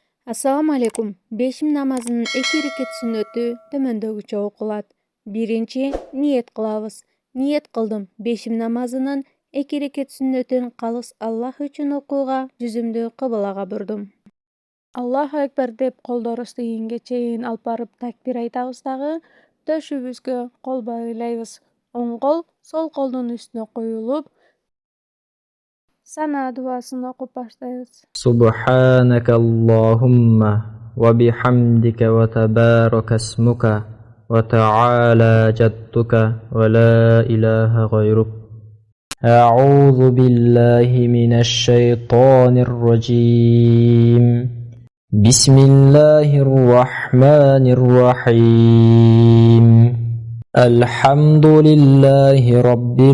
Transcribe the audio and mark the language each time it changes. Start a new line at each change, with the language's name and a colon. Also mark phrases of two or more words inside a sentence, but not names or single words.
Arabic: السلام عليكم.
Kyrgyz: Бешим намазынын 2 рекат сүннөтү tömöndөгүчө окулат. Биринчи, ниет кылабыз. Ниет кылдым. Бешим намазынын 2 рекат сүннөтүн калыс Аллах үчүн окууга, жүзүмдү кыбылага бурдум.
Arabic: الله أكبر
Kyrgyz: деп колдорубузду кийинге чейин алып барып такбир айтабыз дагы, төшүбүзгө кол байлайбыз. Оң кол сол колдун үстүнө коюлуп, сана дуасын окуп баштайбыз.
Arabic: سبحانك اللهم وبحمدك وتبارك اسمك وتعالى جدك ولا إله غيرك أعوذ بالله من الشيطان الرجيم بسم الله الرحمن الرحيم الحمد لله رب